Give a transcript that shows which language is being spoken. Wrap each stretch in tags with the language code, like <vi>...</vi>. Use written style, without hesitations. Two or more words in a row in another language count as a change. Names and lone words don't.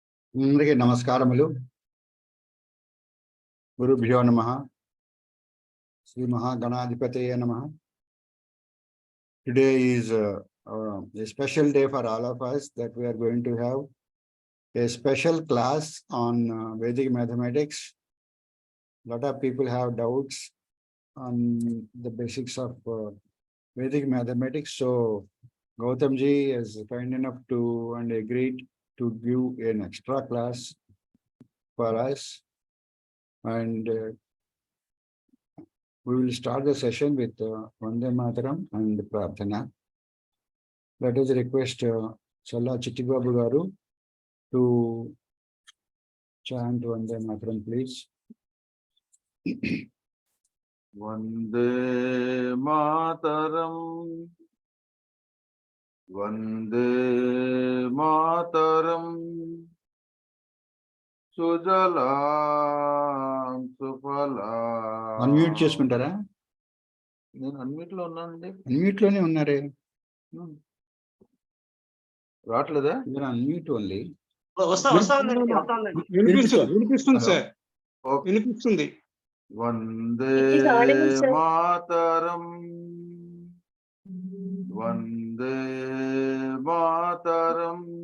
<te>అందరికీ నమస్కారములు.</te> <sa>గురుభ్యో నమః. శ్రీ మహాగణాధిపతయే నమః.</sa> <en>Today is a special day for all of us that we are going to have a special class on Vedic mathematics. A lot of people have doubts on the basics of Vedic mathematics. So Gautham ji is kind enough to and agreed to give an extra class for us. And we will start the session with Vande Mataram and Prarthana. Let us request Challa Chittibabu Garu to chant Vande Mataram, please.</en> <sa>वन्दे मातरम्, वन्दे मातरम्, सुजलाम् सुफलाम्.</sa> <te>Unmute చేసుకుంటారా? నేను అన్మ్యూట్ లో ఉన్నానండి. అన్మ్యూట్ లోనే ఉన్నారే. రావట్లేదా? మీరు</te> <en>unmute only.</en> <te>వినిపిస్తుంది సార్. వినిపిస్తుంది.</te> <sa>వందే మాతరం, వందే మాతరం,</sa>